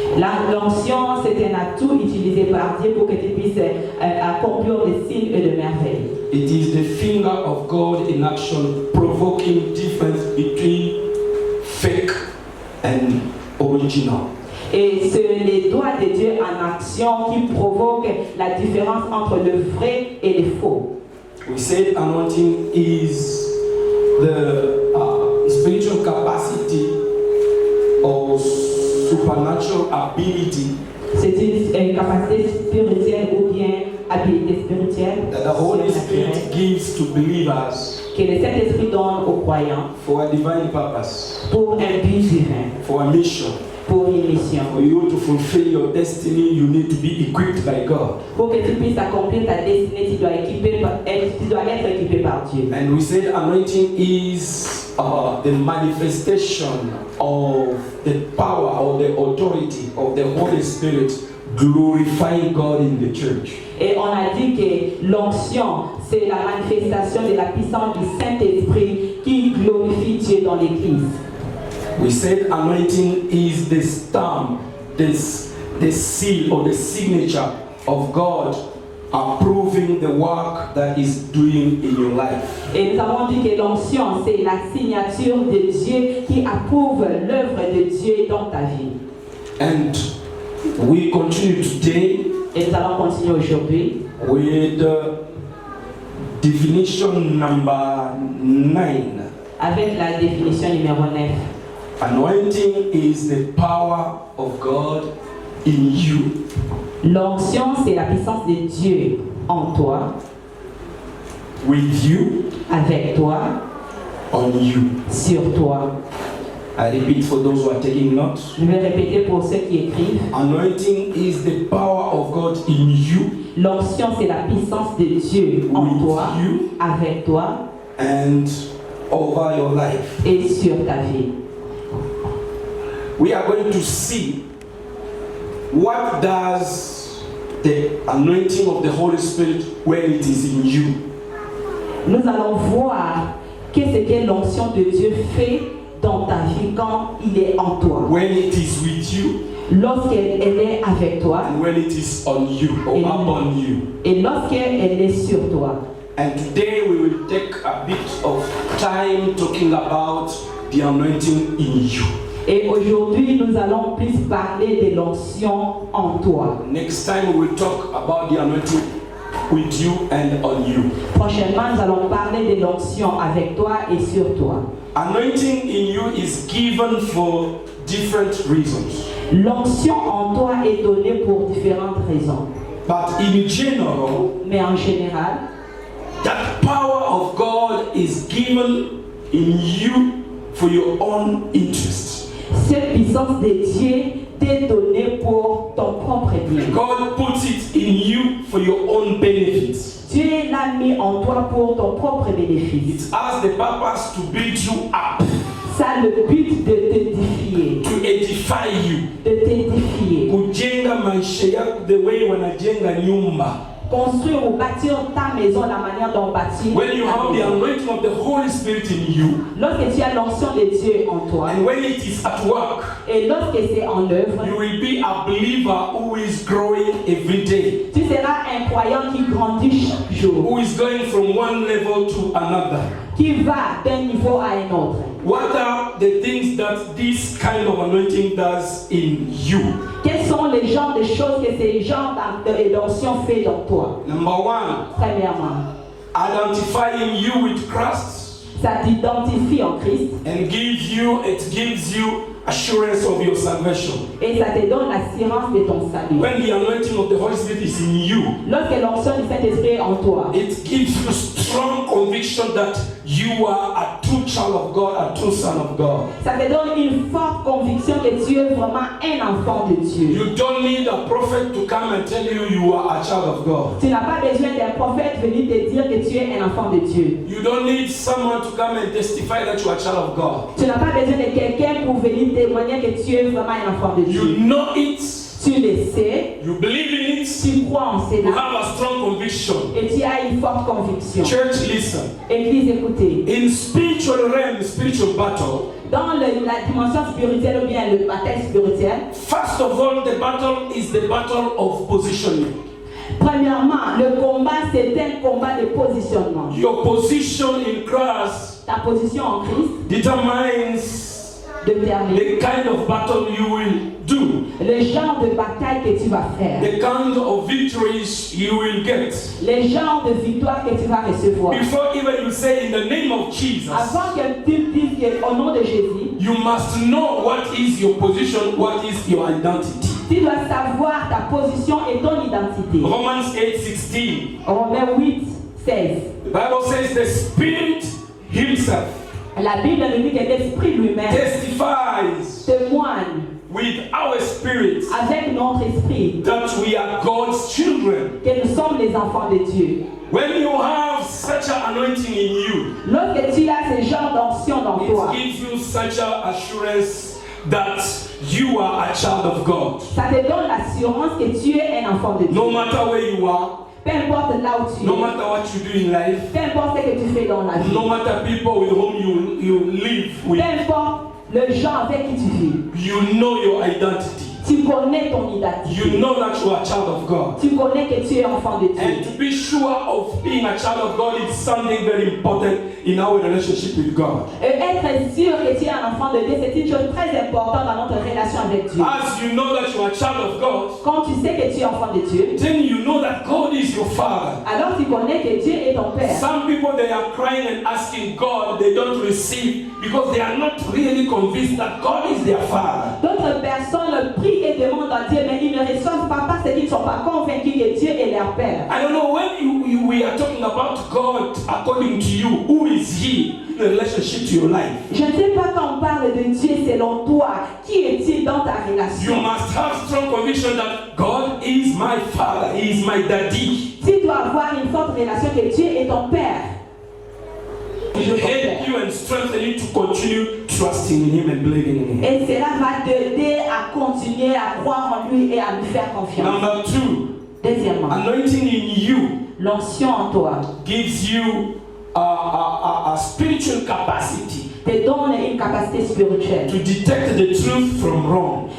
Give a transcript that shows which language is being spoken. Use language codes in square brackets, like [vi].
[fr] L'onction, c'est un atout utilisé par Dieu pour que tu puisses accomplir des signes et de merveilles. [en] It is the finger of God in action, provoking difference between fake and original. [fr] Et c'est les doigts de Dieu en action qui provoquent la différence entre le vrai et le faux. [en] We said anointing is the spiritual capacity or supernatural ability [fr] C'est une capacité spirituelle ou bien habilité spirituelle [en] that the Holy Spirit [fr] surnaturelle [en] gives to believers [fr] que le Saint-Esprit donne aux croyants [en] for a divine purpose, [fr] pour un but divin, [en] for a mission. [fr] pour une mission. [en] For you to fulfill your destiny, you need to be equipped by God. [fr] Pour que tu puisses accomplir ta destinée, tu dois être équipé par Dieu. [en] And we said anointing is the manifestation of the power or the authority of the Holy Spirit glorifying God in the church. [fr] Et on a dit que l'onction, c'est la manifestation de la puissance du Saint-Esprit qui glorifie Dieu dans l'Église. [en] We said anointing is the stamp, the seal or the signature of God approving the work that is doing in your life. [fr] Et nous avons dit que l'onction, c'est la signature de Dieu qui approuve l'œuvre de Dieu dans ta vie. [en] And we continue today [fr] Et nous allons continuer aujourd'hui [en] with definition number 9. [fr] avec la définition numéro 9. [en] Anointing is the power of God in you. [fr] L'onction, c'est la puissance de Dieu en toi, [en] With you, [fr] avec toi, [en] on you. [fr] sur toi. [en] I repeat for those who are taking notes. [fr] Je vais répéter pour ceux qui écrivent. [en] Anointing is the power of God in you. [fr] L'onction, c'est la puissance de Dieu en [en] With [fr] toi, [en] you. [fr] avec toi [en] And over your life. [fr] et sur ta vie. [en] We are going to see what does the anointing of the Holy Spirit when it is in you. [fr] Nous allons voir qu'est-ce que l'onction de Dieu fait dans ta vie quand il est en toi. [en] When it is with you [fr] Lorsqu'elle est avec toi [en] and when it is on you or [fr] Et- [en] upon you. [fr] et lorsqu'elle est sur toi. [en] And today we will take a bit of time talking about the anointing in you. [fr] Et aujourd'hui, nous allons plus parler de l'onction en toi. [en] Next time we will talk about the anointing with you and on you. [fr] Prochainement, nous allons parler de l'onction avec toi et sur toi. [en] Anointing in you is given for different reasons. [fr] L'onction en toi est donnée pour différentes raisons. [en] But in general, [fr] Mais en général, [en] that power of God is given in you for your own interest. [fr] Cette puissance de Dieu t'est donnée pour ton propre bien. [en] God puts it in you for your own benefits. [fr] Dieu l'a mis en toi pour ton propre bénéfice. [en] It has the purpose to build you up, [fr] Ça a le but de t'édifier, [en] to edify you. [fr] de t'édifier. [sw] Kujenga maisha yako [en] the way [sw] wanajenga nyumba. [fr] Construire ou bâtir ta maison la manière dont bâtir. [en] When you have the anointing of the Holy Spirit in you, [fr] Lorsque tu as l'onction de Dieu en toi, [en] and when it is at work, [fr] et lorsque c'est en œuvre, [en] you will be a believer who is growing every day, [fr] tu seras un croyant qui grandit chaque jour, [en] who is going from one level to another. [fr] qui va d'un niveau à un autre. [en] What are the things that this kind of anointing does in you? [fr] Quels sont les genres de choses que ces genres d'onction fait dans toi? [en] Number one, [fr] Premièrement, [en] identifying you with Christ [fr] ça t'identifie en Christ [en] and it gives you assurance of your salvation. [fr] et ça te donne l'assurance de ton salut. [en] When the anointing of the Holy Spirit is in you, [fr] Lorsque l'onction du Saint-Esprit est en toi, [en] it gives you strong conviction that you are a true child of God, a true son of God. [fr] ça te donne une forte conviction que tu es vraiment un enfant de Dieu. [en] You don't need a prophet to come and tell you you are a child of God. [fr] Tu n'as pas besoin d'un prophète venir te dire que tu es un enfant de Dieu. [en] You don't need someone to come and testify that you are a child of God. [fr] Tu n'as pas besoin de quelqu'un pour venir témoigner que tu es vraiment un enfant de Dieu. [en] You know it, [fr] Tu le sais, [en] you believe in it, [fr] tu crois en [en] you [fr] cela [en] have a strong conviction. [fr] et tu as une forte conviction. [en] Church, listen. [fr] Église, écoutez. [en] In spiritual realm, spiritual battle, [fr] Dans la dimension spirituelle ou bien le bataille spirituelle, [en] first of all, the battle is the battle of positioning. [fr] premièrement, le combat c'est un combat de positionnement. [en] Your position in Christ [fr] Ta position en Christ [en] determines [fr] détermine [en] the kind of battle you will do, [fr] le genre de bataille que tu vas faire, [en] the kind of victories you will get. [fr] le genre de victoire que tu vas recevoir. [en] Before even you say in the name of Jesus, [fr] Avant que tu dises qu'au nom de Jésus, [en] you must know what is your position, what is your identity. [fr] tu dois savoir ta position et ton identité. [en] Romans 8:16. [fr] Romains 8, 16. [en] The Bible says the Spirit Himself [fr] La Bible nous dit que l'Esprit lui-même [en] testifies [fr] témoigne [en] with our spirit [fr] avec notre esprit [en] that we are God's children. [fr] que nous sommes les enfants de Dieu. [en] When you have such an anointing in you, [fr] Lorsque tu as ce genre d'onction dans toi, [en] it gives you such an assurance that you are a child of God. [fr] ça te donne l'assurance que tu es un enfant de Dieu. [en] No matter where you are, [fr] Peu importe là où tu [en] no [fr] es, [en] matter what you do in life, [fr] peu importe ce que tu fais dans la vie, [en] no matter people with whom you live [fr] peu [en] with, [fr] importe le genre avec qui tu vis, [en] you know your identity. [fr] tu connais ton identité. [en] You know that you are a child of God. [fr] Tu connais que tu es enfant de [en] And [fr] Dieu. [en] to be sure of being a child of God is something very important in our relationship with God. [fr] Et être sûr que tu es un enfant de Dieu, c'est une chose très importante dans notre relation avec Dieu. [en] As you know that you are a child of God, [fr] Quand tu sais que tu es enfant de Dieu, [en] then you know that God is your Father. [fr] alors tu connais que Dieu est ton Père. [en] Some people, they are crying and asking God, they don't receive because they are not really convinced that God is their Father. [fr] D'autres personnes prient et demandent à Dieu, mais ils ne reçoivent pas parce qu'ils ne sont pas convaincus que Dieu est leur Père. [en] I don't know, when we are talking about God according to you, who is He in relationship to your life? [fr] Je ne sais pas quand on parle de Dieu selon toi, qui est-il dans ta [en] You [fr] relation? [en] must have strong conviction that God is my Father, He is my daddy. [fr] Tu dois avoir une forte relation que Dieu est ton Père. [en] Help you and strengthen you to continue trusting in Him and believing in Him. [fr] Et cela va t'aider à continuer à croire en lui et à lui faire confiance. [en] Number two, [fr] Deuxièmement, [en] anointing in you [fr] l'onction en toi [en] gives you a spiritual capacity [fr] te donne une capacité spirituelle [en] to detect the truth from wrong,